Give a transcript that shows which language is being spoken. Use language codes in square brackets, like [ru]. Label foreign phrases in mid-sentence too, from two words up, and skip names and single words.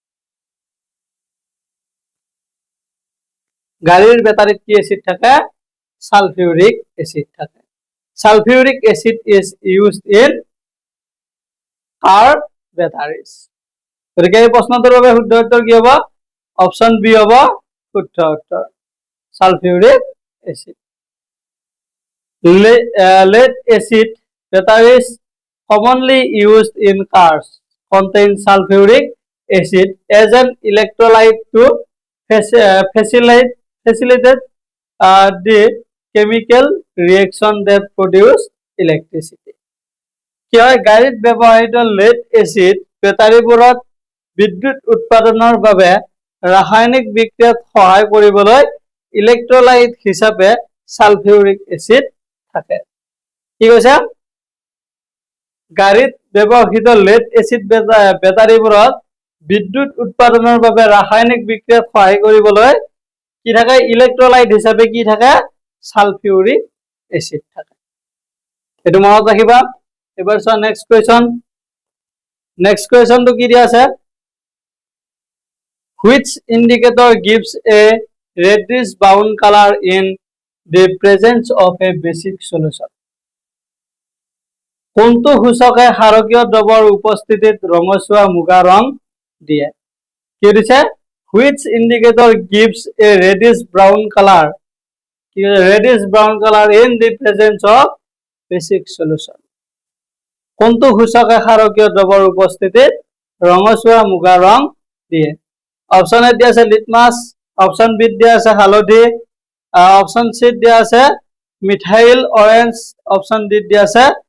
[as] গাড়ীৰ বেটাৰীত কি এসিড থাকে [en] sulfuric acid [as] থাকে [en] sulfuric acid is used in car batteries [as] গতিকে এই প্ৰশ্নটোৰ বাবে শুদ্ধ উত্তৰ কি হ'ব [en] option B [as] হ'ব শুদ্ধ উত্তৰ [en] sulfuric acid lead acid batteries commonly used in cars contain sulfuric acid as an electrolyte to facilitate the chemical reaction that produce electricity [as] কি হয় গাড়ীত ব্যৱহৃত [en] lead acid [as] বেটাৰীবোৰত বিদ্যুৎ উৎপাদনৰ বাবে ৰাসায়নিক বিক্ৰিয়াত সহায় কৰিবলৈ ইলেক্ট্ৰোলাইট হিচাপে [en] sulfuric acid [as] থাকে কি কৈছে গাড়ীত ব্যৱহৃত [en] lead acid [as] বেটাৰীবোৰত বিদ্যুৎ উৎপাদনৰ বাবে ৰাসায়নিক বিক্ৰিয়াত সহায় কৰিবলৈ কি থাকে ইলেক্ট্ৰোলাইট হিচাপে কি থাকে [en] sulfuric acid [as] থাকে এটো মনত ৰাখিবা এবাৰ চোৱা [en] next question [as] তো কি দিয়া আছে [en] which indicator gives a reddish brown color in the presence of a basic solution [as] কোনটো সূচকে ক্ষাৰকীয় দ্ৰৱৰ উপস্থিতিত ৰঙচুৱা মুগা ৰং দিয়ে কি দিছে [en] which indicator gives a reddish brown color in the presence of basic solution [as] কোনটো সূচকে ক্ষাৰকীয় দ্ৰৱৰ উপস্থিতিত ৰঙচুৱা মুগা ৰং দিয়ে [en] option A [as] দিয়া আছে লিটমাছ [en] option B [as] দিয়া আছে হালধি [en] option C [as] দিয়া আছে [en] methyl orange option D [as] দিয়া আছে